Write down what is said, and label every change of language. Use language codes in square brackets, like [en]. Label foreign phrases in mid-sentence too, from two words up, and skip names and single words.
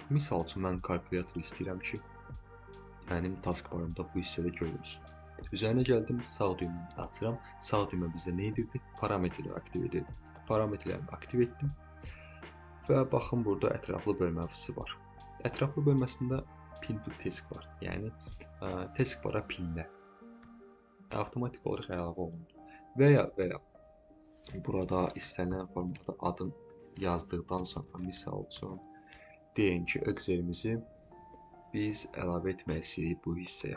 [az] Misal üçün, mən kalkulyator istəyirəm ki, mənim taskbarımda bu hissədə görünsün. Üzərinə gəldim, sağ düyməni açıram. Sağ düymə bizdə nə edirdi? Parametrləri aktiv edirdi. Parametrlərini aktiv etdim və baxın, burada ətraflı bölməsi var. Ətraflı bölməsində [en] pin to task [az] var, yəni taskbara pinlər avtomatik olaraq əlavə olunur. Və ya burada istənilən formada adın yazdıqdan sonra, misal üçün, deyin ki, Excel-imizi biz əlavə etmək istəyirik bu hissəyə.